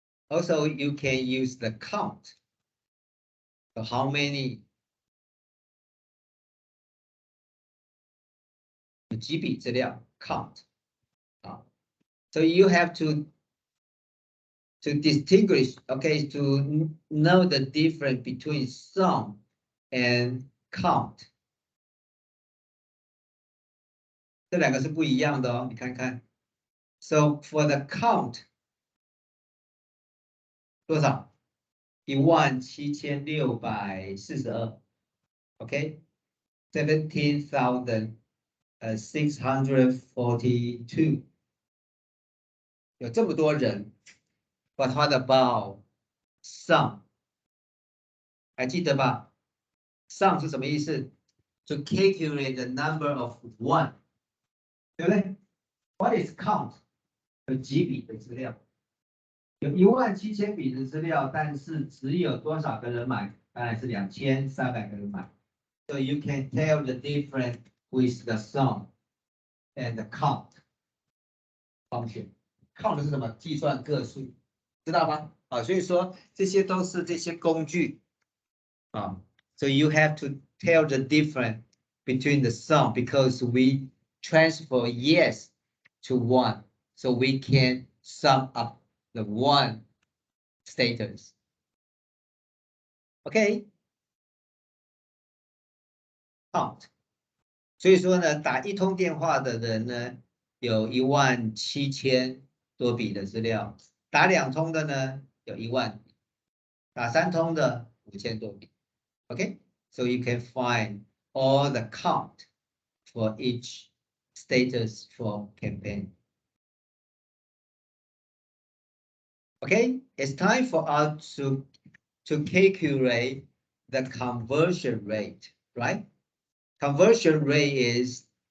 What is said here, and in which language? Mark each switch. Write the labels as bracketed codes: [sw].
[en] Also, you can use the count. So how many [zh] 几笔资料 [en] count. So you have to distinguish, okay, to know the difference between sum and count. [zh] 这两个是不一样的哦，你看看。 [en] So for the count [zh] 多少？ [en] 17642 ，OK， 17,642， [zh] 有这么多人。 [en] But what about sum？ [zh] 还记得吧 [en] ？Sum [zh] 是什么意思 [en] ？To calculate the number of one， [zh] 对不对 [en] ？What is count？ [zh] 有几笔的资料？有17000笔的资料，但是只有多少个人买？当然是2300个人买。 [en] So you can tell the difference with the sum and the count function. [zh] Count 是什么？计算个数，知道吗？所以说这些都是这些工具 [en] So you have to tell the difference between the sum because we transfer yes to one, so we can sum up the one status. Okay. Count. [zh] 所以说呢，打一通电话的人呢，有17000多笔的资料；打2通的呢，有10000笔；打3通的5000多笔。 [en] Okay, so you can find all the count for each status for campaign. Okay, it's time for us to calculate the conversion rate, right? Conversion rate is